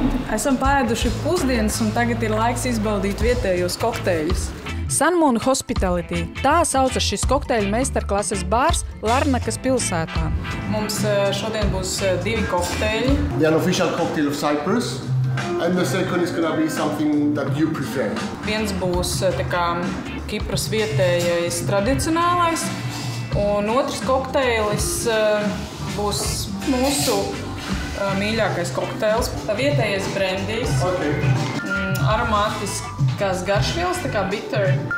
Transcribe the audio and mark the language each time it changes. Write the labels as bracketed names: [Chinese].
[Latvian] Esam paēduši pusdienas un tagad ir laiks izbaudīt vietējos kokteļus. Sunmoon Hospitality. Tā saucas šis kokteļu meistarklases bārs Larnakas pilsētā. Mums šodien būs 2 kokteļi. [English] The unofficial cocktail of Cyprus. And the second is gonna be something that you prefer. [Latvian] Viens būs tā kā Kipras vietējais tradicionālais, un otrs kokteilis būs mūsu mīļākais kokteils. Vietējais brendijs, aromātiskās garšvielas, tā kā bitter.